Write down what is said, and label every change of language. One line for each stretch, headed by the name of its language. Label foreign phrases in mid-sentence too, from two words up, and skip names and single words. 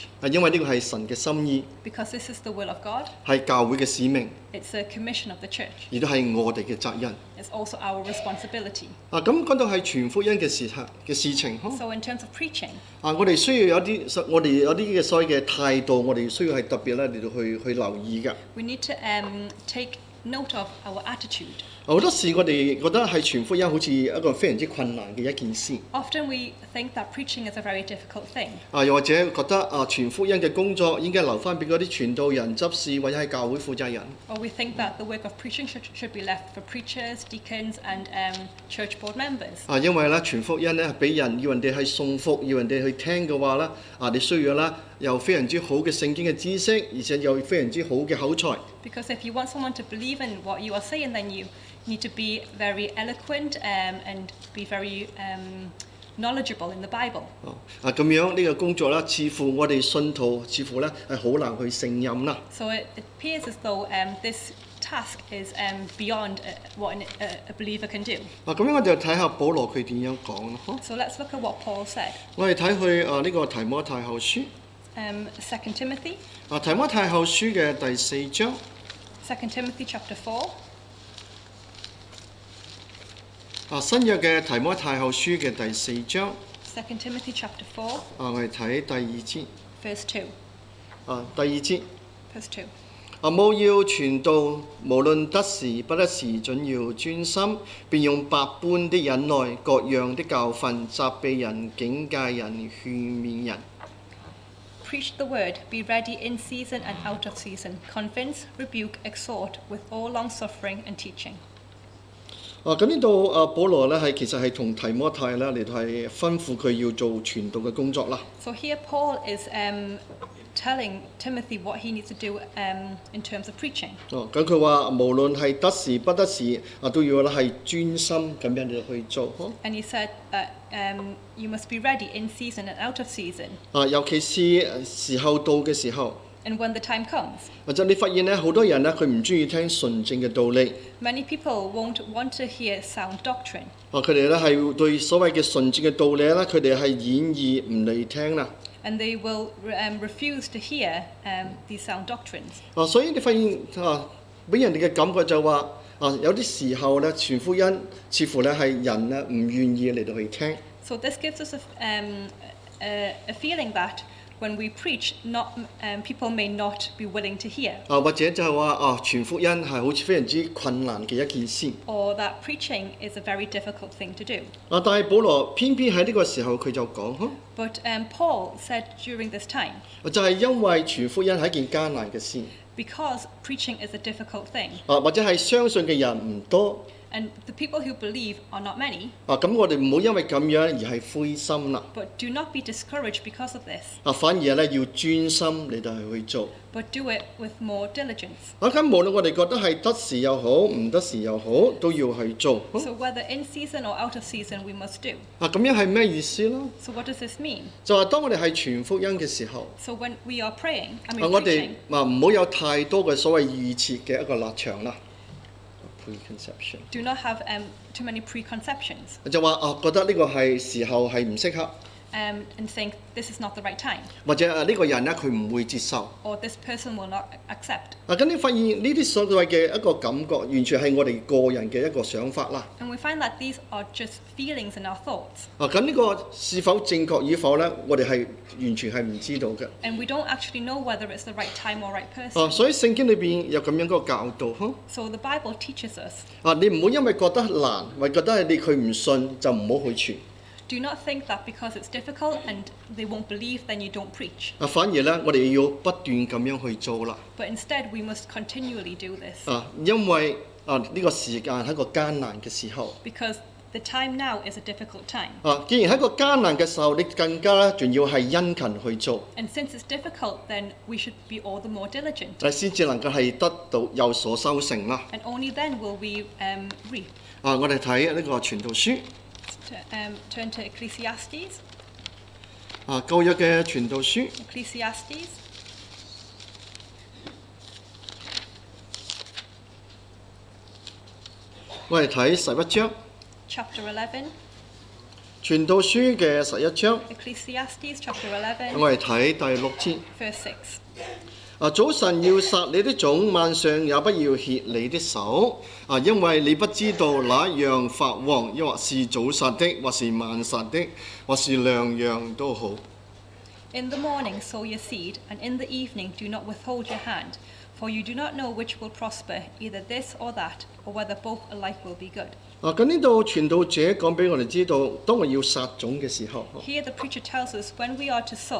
Cantonese: 因為呢個係神嘅心意，
English: because this is the will of God.
Cantonese: 係教會嘅使命，
English: It's a commission of the church.
Cantonese: 亦都係我哋嘅責任。
English: It's also our responsibility.
Cantonese: 咁講到係傳福音嘅事情，
English: So in terms of preaching,
Cantonese: 我哋需要我哋有啲嘅所謂嘅態度，我哋需要係特別咧嚟到去留意㗎。
English: we need to take note of our attitude.
Cantonese: 好多時我哋覺得係傳福音好似一個非常之困難嘅一件事。
English: Often we think that preaching is a very difficult thing.
Cantonese: 又或者覺得傳福音嘅工作應該留翻俾嗰啲傳道人、執事或者係教會負責人。
English: Or we think that the work of preaching should be left for preachers, deacons, and church board members.
Cantonese: 因為咧傳福音咧俾人要人哋係信服，要人哋去聽嘅話咧，你需要啦有非常之好嘅聖經嘅知識，而且有非常之好嘅口才。
English: Because if you want someone to believe in what you are saying, then you need to be very eloquent and be very knowledgeable in the Bible.
Cantonese: 咁樣呢個工作咧，似乎我哋信徒似乎咧係好難去勝任啦。
English: So it appears as though this task is beyond what a believer can do.
Cantonese: 咁樣我哋就睇下保羅佢點樣講咯。
English: So let's look at what Paul said.
Cantonese: 我哋睇佢呢個提摩太後書，
English: 2 Timothy,
Cantonese: 提摩太後書嘅第4章。
English: 2 Timothy chapter 4.
Cantonese: 新約嘅提摩太後書嘅第4章。
English: 2 Timothy chapter 4,
Cantonese: 我哋睇第2節。
English: verse 2.
Cantonese: 第2節。
English: Verse 2.
Cantonese: 務要傳道，無論得時不得時，準要專心，便用百般的忍耐、各樣的教訓，責備人、警戒人、勸勉人。
English: Preach the word, be ready in season and out of season, convince, rebuke, exhort with all long-suffering and teaching.
Cantonese: 咁呢度保羅咧其實係同提摩太咧嚟到係吩咐佢要做傳道嘅工作啦。
English: So here Paul is telling Timothy what he needs to do in terms of preaching.
Cantonese: 咁佢話無論係得時不得時都要咧係專心咁樣嚟去做。
English: And he said that you must be ready in season and out of season.
Cantonese: 尤其是時候到嘅時候。
English: And when the time comes.
Cantonese: 或者你發現咧，好多人咧佢唔中意聽純正嘅道理。
English: Many people won't want to hear sound doctrine.
Cantonese: 佢哋咧係對所謂嘅純正嘅道理咧，佢哋係演繹唔嚟聽啦。
English: And they will refuse to hear these sound doctrines.
Cantonese: 所以你發現俾人哋嘅感覺就話有啲時候咧傳福音似乎咧係人咧唔願意嚟到去聽。
English: So this gives us a feeling that when we preach, people may not be willing to hear.
Cantonese: 或者就係話傳福音係好似非常之困難嘅一件事。
English: Or that preaching is a very difficult thing to do.
Cantonese: 但係保羅偏偏喺呢個時候佢就講
English: But Paul said during this time.
Cantonese: 就係因為傳福音係一件艱難嘅事。
English: Because preaching is a difficult thing.
Cantonese: 或者係相信嘅人唔多。
English: And the people who believe are not many.
Cantonese: 咁我哋唔好因為咁樣而係灰心啦。
English: But do not be discouraged because of this.
Cantonese: 反而咧要專心嚟到去做。
English: But do it with more diligence.
Cantonese: 咁無論我哋覺得係得時又好，唔得時又好，都要去做。
English: So whether in season or out of season, we must do.
Cantonese: 咁樣係咩意思咧？
English: So what does this mean?
Cantonese: 就係當我哋係傳福音嘅時候，
English: So when we are praying,
Cantonese: 我哋
English: preaching,
Cantonese: 唔好有太多嘅所謂預設嘅一個立場啦。Preconception.
English: do not have too many preconceptions.
Cantonese: 就話覺得呢個係時候係唔適合。
English: And think this is not the right time.
Cantonese: 或者呢個人咧佢唔會接受。
English: Or this person will not accept.
Cantonese: 咁你發現呢啲所謂嘅一個感覺，完全係我哋個人嘅一個想法啦。
English: And we find that these are just feelings and our thoughts.
Cantonese: 咁呢個是否正確與否咧？我哋係完全係唔知道嘅。
English: And we don't actually know whether it's the right time or right person.
Cantonese: 所以聖經裏邊有咁樣嗰個教導。
English: So the Bible teaches us.
Cantonese: 你唔好因為覺得難，或覺得佢唔信就唔好去傳。
English: Do not think that because it's difficult and they won't believe, then you don't preach.
Cantonese: 反而咧，我哋要不斷咁樣去做啦。
English: But instead, we must continually do this.
Cantonese: 因為呢個時間係一個艱難嘅時候。
English: Because the time now is a difficult time.
Cantonese: 既然喺一個艱難嘅時候，你更加咧仲要係殷勤去做。
English: And since it's difficult, then we should be all the more diligent.
Cantonese: 先至能夠係得到有所收成啦。
English: And only then will we reap.
Cantonese: 我哋睇呢個傳道書。
English: Turn to Ecclesiastes.
Cantonese: 舊約嘅傳道書。
English: Ecclesiastes.
Cantonese: 我哋睇11章。
English: Chapter 11.
Cantonese: 傳道書嘅11章。
English: Ecclesiastes chapter 11.
Cantonese: 我哋睇第6節。
English: Verse 6.
Cantonese: 早晨要殺你的種，晚上也不要歇你的手，因為你不知道哪樣發旺，抑或是早殺的，或是晚殺的，或是兩樣都好。
English: In the morning sow your seed, and in the evening do not withhold your hand, for you do not know which will prosper, either this or that, or whether both alike will be good.
Cantonese: 咁呢度傳道者講俾我哋知道，當我要撒種嘅時候，
English: Here the preacher tells us when we are to sow.